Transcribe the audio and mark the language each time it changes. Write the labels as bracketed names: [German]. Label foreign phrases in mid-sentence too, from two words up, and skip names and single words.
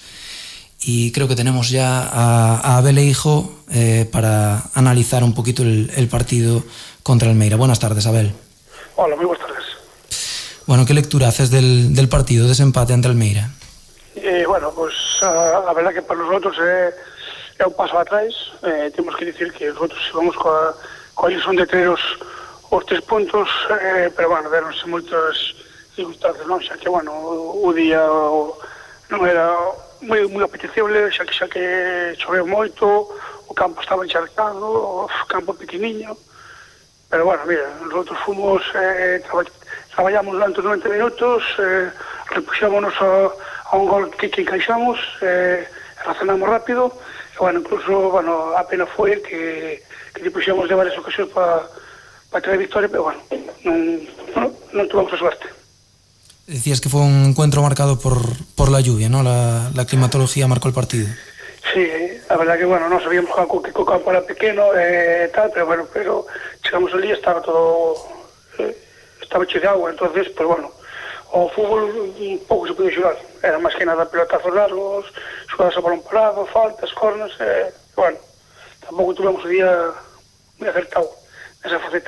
[Spanish] Y creo que tenemos ya a Abel e Hijo para analizar un poquito el partido contra el Meira. Buenas tardes, Abel. Hola, muy buenas tardes. Bueno, ¿qué lectura haces del partido, de ese empate ante el Meira? [Galician] Bueno, pues a verdad que para nosotros é un paso atrás. Temos que dicir que nosotros vamos coa ilusión de ter os 3 puntos, pero bueno, deronse moitas circunstancias, non? Xa que, bueno, o día non era moi apetecible, xa que choveu moito, o campo estaba encharcado, o campo pequeniño, pero bueno, mira, nosotros fomos, traballamos durante 90 minutos, repuxámonos a un gol que encaixamos, reaccionamos rápido, e bueno, incluso, bueno, a pena foi que repuxamos de varias ocasións para traer victoria, pero bueno, non tuvamos a suerte. [Spanish] Decías que fue un encuentro marcado por la lluvia, ¿no? La climatología marcó el partido. [Galician] Sí, a verdad que, bueno, non sabíamos que o campo era pequeno e tal, pero bueno, chegamos ali e estaba todo, estaba cheo de agua, entonces, pues bueno, o fútbol un pouco se podía xogar, era máis que nada pelotazos largos, xogadas a balón parado, faltas, cornas, bueno, tampouco tuvemos o día moi acertado nesa faceta.